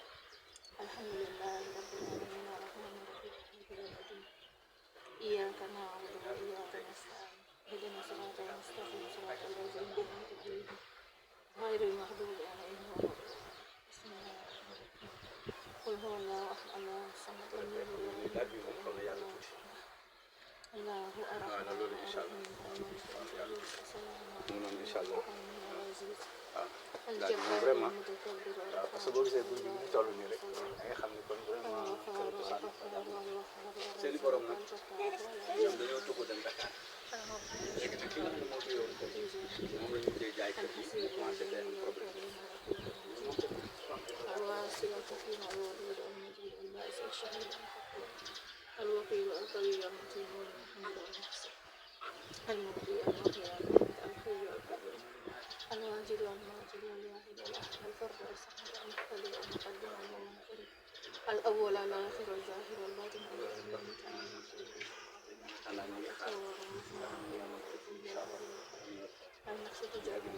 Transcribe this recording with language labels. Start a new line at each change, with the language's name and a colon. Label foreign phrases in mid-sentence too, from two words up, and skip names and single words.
Arabic: الحمد لله رب العالمين الرحمن الرحيم مالك يوم الدين إياك نعبد وإياك نستعين اهدنا الصراط المستقيم صراط الذين أنعمت عليهم غير المغضوب عليهم ولا الضالين بسم الله الرحمن الرحيم قل هو الله أحد الله الصمد لم يلد ولم يولد ولم يكن له كفوا أحد الله الرحمن الرحيم الملك القدوس السلام المؤمن العزيز الجبار المتكبر
Wolof: parce que boo gisee buñ bi ñu toll nii rek da nga xam ne kon vraiment kër cosaan seen i borom nag ñoom dañoo tuxu dem Dakar léegi nag ki nga xam ne moo fi yoon kër gi moom la ñu mujjee jaay kër gi mu commencé day am problème
Arabic: الواصلة فيها الودود المجيد البائس الشهيد الحق الوكيل القوي المتين المحمد المحسن المبدي المحيي المميت الحي القيوم الواجد والماجد والواحد الأحد الفرد الصمد المقتدر المقدم المؤخر الأول الآخر الظاهر الباطن المقصود جابر